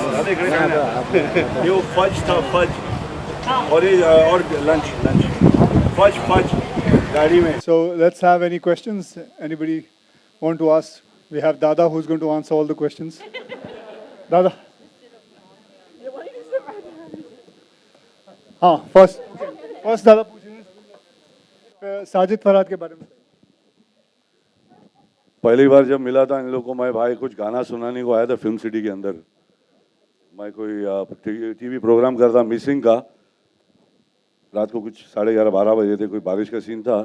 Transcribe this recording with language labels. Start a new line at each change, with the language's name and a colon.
English: दादा इकडे काय ना यो फज था फज और ये और लंच लंच फज फज गाड़ी में So let's have any questions. Anybody want to ask? We have Dada who's going to answer all the questions. Dada.
Hindi: हाँ फर्स्ट दादा पूछेंगे साजिद फरहाद के बारे में. पहली बार जब मिला था इन लोगों को मैं भाई कुछ गाना सुनाने को आया था फिल्म सिटी के अंदर. मैं कोई टीवी प्रोग्राम करता मिसिंग का. रात को कुछ 11:30-12 बजे थे. कोई बारिश का सीन था.